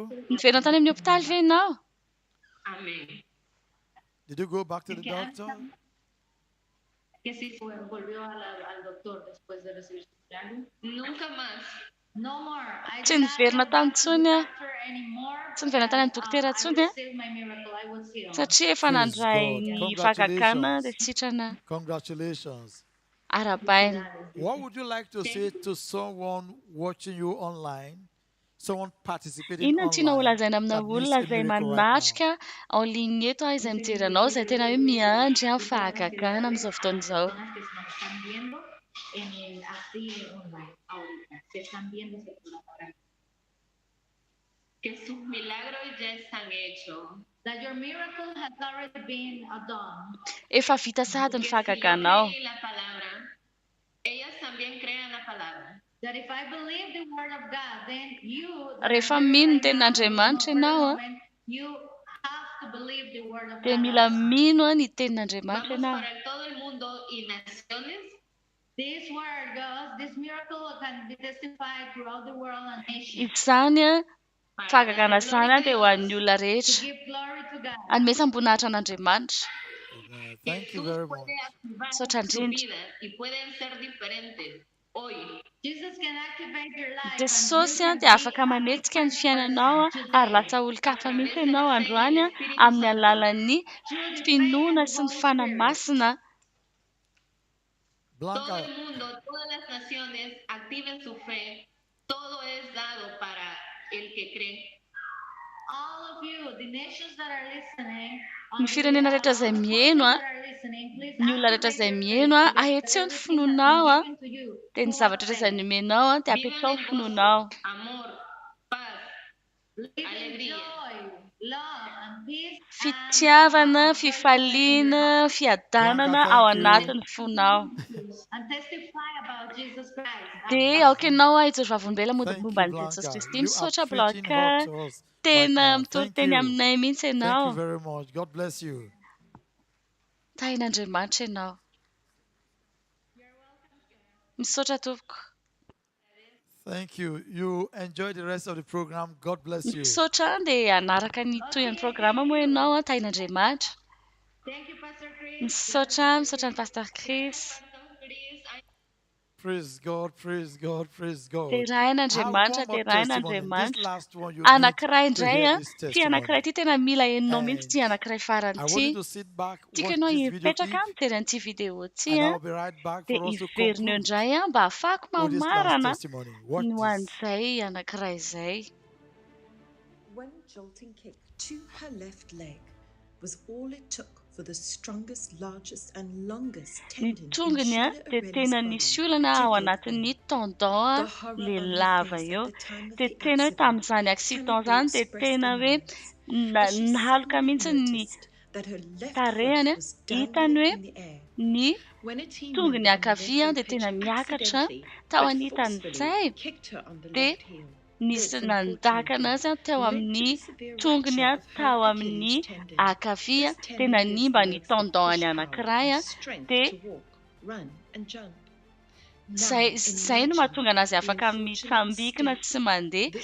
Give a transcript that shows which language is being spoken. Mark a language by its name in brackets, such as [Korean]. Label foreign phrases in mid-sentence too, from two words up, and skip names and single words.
[Malagasy] Niverina tany amin'ny hôpitaly ve ianao? Amén. [English] Did you go back to the doctor? [Spanish] Que si volvió al doctor después de recibir su plano. Nunca más. [English] No more. I [Malagasy] Tsy [English] did not [Malagasy] niverina [English] go [Malagasy] tany [English] back to the [Malagasy] intsony a. [English] doctor anymore. [Malagasy] Tsy niverina tany amin'ny dokotera [English] I [Malagasy] intsony a. [English] received my miracle. I was healed. [Malagasy] Satria efa [English] Praise [Malagasy] nandray [English] God. [Malagasy] ny fahagagana dia sitrana [English] Congratulations. [Malagasy] arabaina. [English] What would you like to say to someone watching you online? Someone participating [Malagasy] Inona tiana [English] online [Malagasy] holazaina amina [English] that needs [Malagasy] olona [English] a [Malagasy] izay [English] miracle right now? [Malagasy] manatrika ao ligne eto izay mijery anao izay tena hoe miandry amin'ny fahagagana amin'izao fotoan'izao. [Spanish] Personas que nos están viendo así online ahorita. Se están viendo ese programa. Que sus milagros ya están hechos. [English] That your miracle has already been done. [Malagasy] Efa vita sahady ny fahagaganao. [Spanish] La palabra, ellas también crean la palabra. [English] That if I believe the word of God, then you [Malagasy] Rehefa mino ny tenin'Andriamanitra ianao a, [English] you have to believe the word of [Malagasy] dia [English] God. [Malagasy] mila mino a ny tenin'Andriamanitra [Spanish] Vamos [Malagasy] ianao. [Spanish] para todo el mundo y naciones. [English] This word goes, this miracle can be testified throughout the world and nations. [Malagasy] Izany a fahagagana izany a dia ho an'ny olona rehetra. [English] Give glory to God. [Malagasy] Hanomezam-boninahitra an'Andriamanitra. [English] Thank you very much. [Malagasy] Saotra indrindra. [Spanish] Y pueden ser diferentes hoy. [English] Jesus can activate your life. [Malagasy] Jesosy a dia afaka manetsika ny fiainanao a ary lasa olon-kafa mihitsy ianao androany a amin'ny alalan'ny finoana sy ny fanamasina. [Spanish] Todo el mundo, todas las naciones activen su fe. Todo es dado para el que cree. [English] All of you, the nations that are listening, [Malagasy] Ny firenena rehetra izay mihaino a, ny olona rehetra izay mihaino a, ahetseo ny finoanao a, dia ny zavatra rehetra izay nomenao a, dia apetsao ny finoanao. [Spanish] Amor, paz, alegria, [English] love and peace. [Malagasy] Fitiavana, fifaliana, fiadanana ao anatin'ny fonao. [English] And testify about Jesus Christ. [Malagasy] Dia aoka ianao a hijery vavolombelona momba ny Jesosy Kristy. Misaotra Blanca, tena mitory-teny aminay mihitsy ianao. [English] Thank you very much. God bless you. [Malagasy] Tahin'Andriamanitra ianao. Misaotra tompoko. [English] Thank you. You enjoy the rest of the program. God bless you. [Malagasy] Misaotra dia anaraka ny tohan'ny programa moa ianao a, tahin'Andriamanitra. [English] Thank you, Pastor Chris. [Malagasy] Misaotra ny Pastor Chris. [English] Praise God, praise God, praise God. [Malagasy] Terahina Andriamanitra. Anankiray indray a, ty anankiray ty tena mila henonao mihitsy ty anankiray farany ty. Tiako ianao hipetraka mijery an'ity vidéo ty a, dia hiverina eo indray a mba ahafahako mamarana ny ho an'izay anankiray izay. [English] One jolting kick to her left leg was all it took for the strongest, largest and longest [Malagasy] Ny [English] tendon in [Malagasy] tongony a [English] Sheila [Malagasy] dia tena [English] Orelli's [Malagasy] nisy [English] body [Malagasy] olana ao [English] to give [Malagasy] anatin'ny [English] way. [Malagasy] tendon le lava eo. Dia tena hoe tamin'izany accident izany dia tena hoe nahaloka mihitsy ny tarehany a, hitany hoe ny tongony ankavia dia tena miakatra tao anitan'izay dia nisy nandaka anazy tao amin'ny tongony a, tao amin'ny ankavia dia nanimba ny tendon-ny anankiray a, dia Zay no mahatonga anazy afaka mitsambikina sy mandeha.